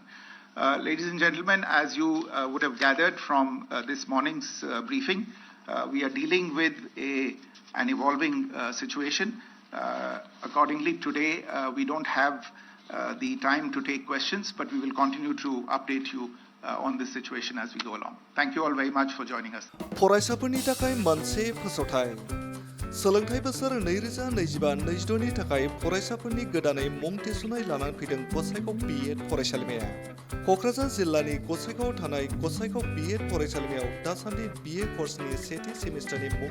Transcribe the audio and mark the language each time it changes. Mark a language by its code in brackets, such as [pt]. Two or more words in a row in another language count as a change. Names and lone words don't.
[en] Ladies and gentlemen, as you would have gathered from this morning's briefing, we are dealing with an evolving situation. Accordingly, today we don't have the time to take questions, but we will continue to update you on this situation as we go along. Thank you all very much for joining us. [brx] फरायसाफोरनि थाखाय मोनसे फोसावथाय सोलोंथाइ बोसोर 2025-26 नि थाखाय फरायसाफोरनि गोदानै मुं थिसननाय लानानै फैदों गसाइगाव बीएड फरायसालिमाया क'क्राझार जिल्लानि गसाइगावआव थानाय गसाइगाव बीएड फरायसालिमायाव दासान्दि बीए कर्सनि सेथि सेमिस्टारनि मुं